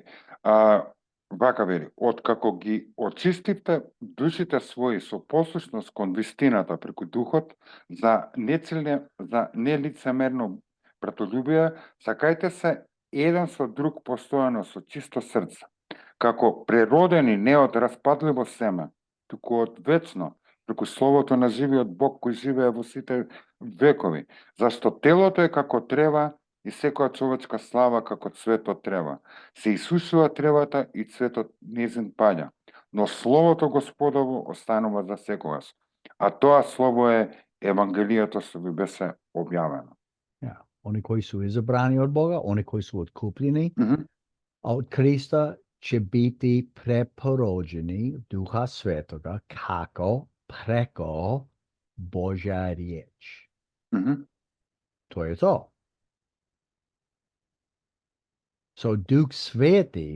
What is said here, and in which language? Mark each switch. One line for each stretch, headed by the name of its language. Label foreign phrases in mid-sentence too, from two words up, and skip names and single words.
Macedonian: Вака вели, откако ги очистивте душите своји со послушност кон вистината преку духот, за нелицемерно братолюбие, сакајте се еден со друг постојано со чисто срце, како преродени не од распадливо семе, туку од вечно, преку словото на живиот Бог кој живее во сите векови, зашто телото е како трева и секоја човечка слава како цветот трева. Се исушува тревата и цветот незин паѓа, но словото Господово останува за секогаш. А тоа слово е Евангелието што ви беше објавено. Yeah.
Croatian: Oni koji su izabrani od Boga, oni koji su otkupljeni Мгм. od Krista će biti preporođeni Duha Svetoga kako preko Božja riječ. Мгм. To je to. So Duh Sveti